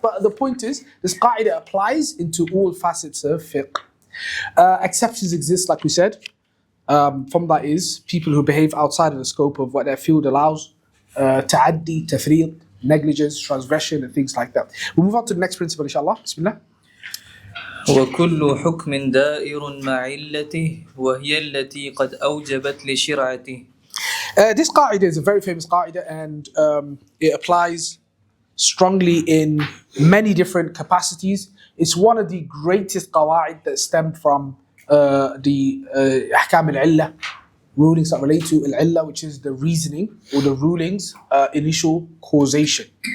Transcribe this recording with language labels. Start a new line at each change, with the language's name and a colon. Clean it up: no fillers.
English: But the point is, this qa'ida applies into all facets of fiqh. Exceptions exist, like we said. From that is people who behave outside of the scope of what their field allows. Ta'addi, tafriq, negligence, transgression, and things like that. We'll move on to the next principle, inshallah. Bismillah.
Arabic: وكل حكم دائر مع علته وهي التي قد أوجبت لشرعته.
English: This qa'ida is a very famous qa'ida, and it applies strongly in many different capacities. It's one of the greatest qawāʿid that stem from the ahkam al-illah, rulings that relate to al-illah, which is the reasoning or the ruling's initial causation.